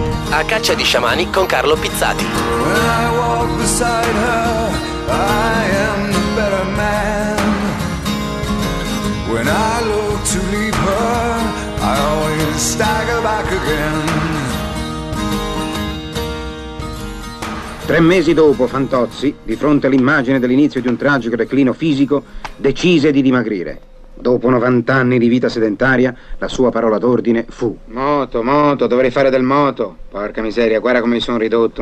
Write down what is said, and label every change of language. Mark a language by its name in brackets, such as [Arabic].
[Italian] A caccia di sciamani con Carlo Pizzati. [English] When I walk beside her, I am the better man. When I look to leave her, I always stagger back again. [Italian] Tre mesi dopo, Fantozzi, di fronte all'immagine dell'inizio di un tragico declino fisico, decise di dimagrire. Dopo 90 anni di vita sedentaria, la sua parola d'ordine fu: moto, moto, dovrei fare del moto. Porca miseria, guarda come mi sono ridotto.